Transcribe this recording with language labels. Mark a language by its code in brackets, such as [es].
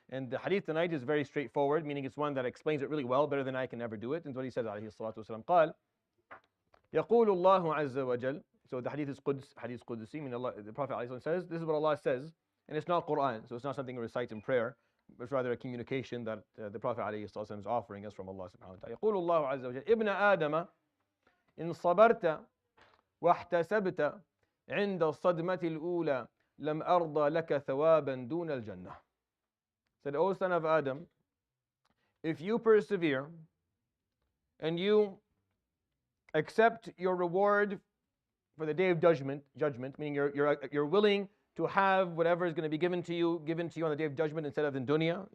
[en] And the hadith tonight is very straightforward, meaning it's one that explains it really well, better than I can ever do it. And what he says, [ar] عليه الصلاة والسلام, قال يقول الله عز وجل. [en] So the hadith is hadith Qudsi, meaning Allah, the Prophet ﷺ says, this is what Allah says, and it's not Quran, so it's not something we recite in prayer, but it's rather a communication that the Prophet ﷺ is offering us from Allah subhanahu wa ta'ala. [ar] يقول الله عز وجل ابن آدم إن صبرت واحتسبت عند الصدمة الأولى لم أرضى لك ثوابا دون الجنة. [en] Said, O son of Adam, if you persevere and you accept your reward for the day of judgment, meaning you're willing to have whatever is going to be given to you on the day of judgment instead of in dunya.